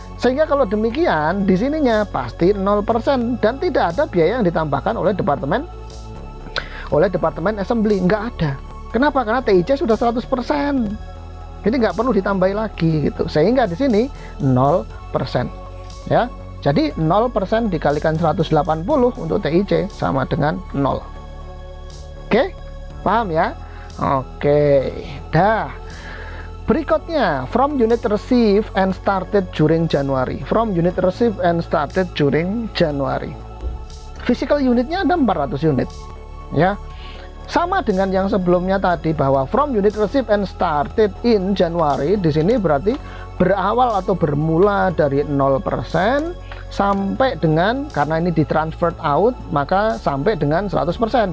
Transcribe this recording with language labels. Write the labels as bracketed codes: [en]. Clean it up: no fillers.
[id] Sehingga kalau demikian di sininya pasti 0% dan tidak ada biaya yang ditambahkan oleh departemen assembly, nggak ada. Kenapa? Karena TIC sudah 100%. Jadi nggak perlu ditambahi lagi gitu, sehingga di sini 0%, ya. Jadi 0% dikalikan 180 untuk TIC sama dengan 0. Oke, paham ya? Oke, dah. [en] Berikutnya, from unit received and started during January. From unit received and started during January. [id] Physical unitnya ada 400 unit, ya. Sama dengan yang sebelumnya tadi, bahwa [en] from unit received and started in January, [id] di sini berarti berawal atau bermula dari 0% sampai dengan, karena ini ditransferred out, maka sampai dengan 100%.